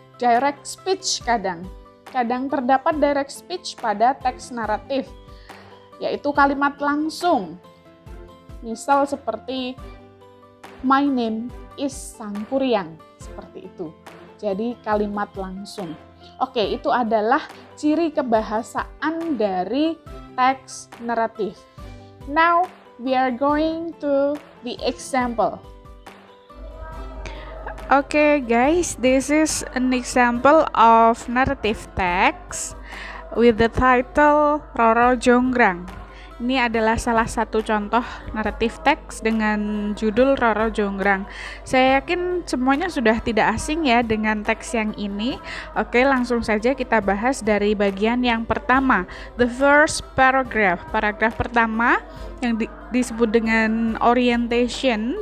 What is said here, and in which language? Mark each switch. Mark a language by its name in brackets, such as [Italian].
[Indonesian] direct speech kadang terdapat direct speech pada teks naratif, yaitu kalimat langsung. Misal seperti [English] my name is Sangkuriang, [Indonesian] seperti itu. Jadi kalimat langsung. Oke, itu adalah ciri kebahasaan dari teks naratif. [English] Now we are going to the example. Okay guys, this is an example of narrative text with the title Roro Jonggrang. [Indonesian] Ini adalah salah satu contoh naratif teks dengan judul Roro Jonggrang. Saya yakin semuanya sudah tidak asing ya dengan teks yang ini. Oke, langsung saja kita bahas dari bagian yang pertama. [English] The first paragraph. [Indonesian] Paragraf pertama yang disebut dengan orientation.